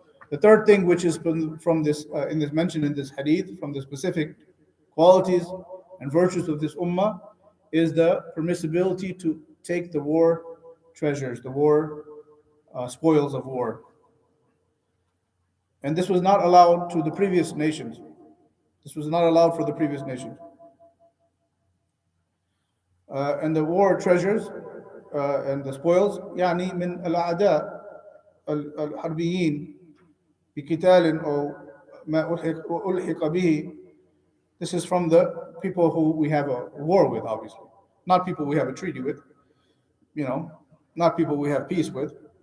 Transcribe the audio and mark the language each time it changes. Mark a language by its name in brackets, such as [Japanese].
[English] The third thing which is from this in this mentioned in this hadith, from the specific qualities and virtues of this ummah, is the permissibility to take the war treasures, the war spoils of war. And this was not allowed to the previous nations. This was not allowed for the previous nations. And the war treasures and the spoils [Arabic] يعني من الأعداء الحربيين بقتال أو ما ألحق به. [English] This is from the people who we have a war with, obviously. Not people we have a treaty with, not people we have peace with.